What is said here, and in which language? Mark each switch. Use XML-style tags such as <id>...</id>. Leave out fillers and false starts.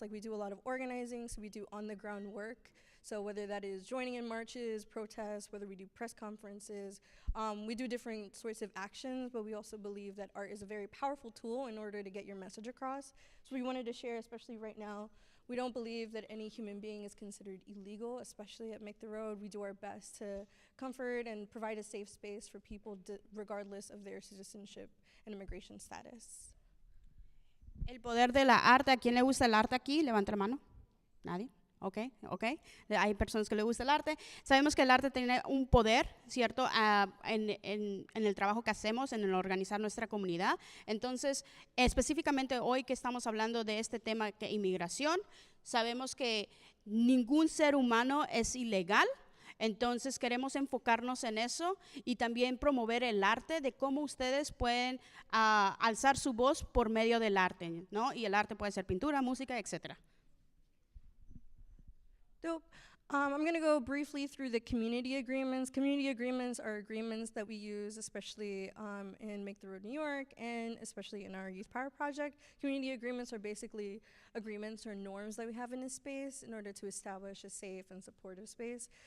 <en>Like we do a lot of organizing, so we do on-the-ground work. So whether that is joining in marches, protests, whether we do press conferences, we do different sorts of actions, but we also believe that art is a very powerful tool in order to get your message across. So we wanted to share, especially right now, We don't believe that any human being is considered illegal, especially at Make the Road. We do our best to comfort and provide a safe space for people regardless of their citizenship and immigration status.</en> <es>El poder de la arte. ¿A quién le gusta el arte aquí? Levanta la mano. ¿Nadie? Ok. Hay personas que le gusta el arte. Sabemos que el arte tiene un poder, ¿cierto? En el trabajo que hacemos, en el organizar nuestra comunidad. Entonces, específicamente hoy que estamos hablando de este tema que inmigración, sabemos que ningún ser humano es ilegal. Entonces queremos enfocarnos en eso y también promover el arte, de cómo ustedes pueden alzar su voz por medio del arte, ¿no? Y el arte puede ser pintura, música, etcétera.</es> <en>Dope. I'm going to go briefly through the community agreements. Community agreements are agreements that we use, especially in Make the Road New York, and especially in our Youth Power Project. Community agreements are basically agreements or norms that we have in a space in order to establish a safe and supportive space.</en>